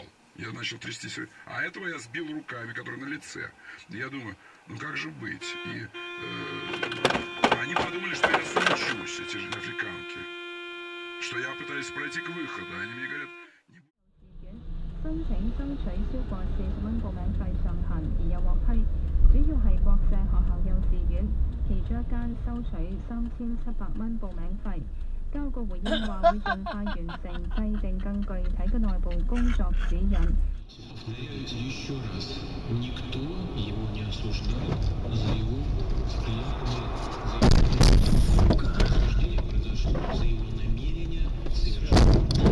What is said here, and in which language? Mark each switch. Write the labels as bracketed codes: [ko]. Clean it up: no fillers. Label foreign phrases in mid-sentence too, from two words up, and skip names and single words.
[ru] Я начал трястись. А этого я сбил руками, которые на лице. Я думаю, ну как же быть? И они подумали, что я сумчусь, эти же африканки. Что я пытаюсь пройти к выходу. Они мне говорят... [yue] 申請收取超過40蚊報名費上限而有獲批，主要係國際學校幼稚園，其中一間收取3700蚊報名費。交局回應話會盡快完成制定更具體嘅內部工作指引。 [ru] Повторяюсь еще раз, никто его не осуждает за его взгляды, за его осуждение произошло за его намерение совершить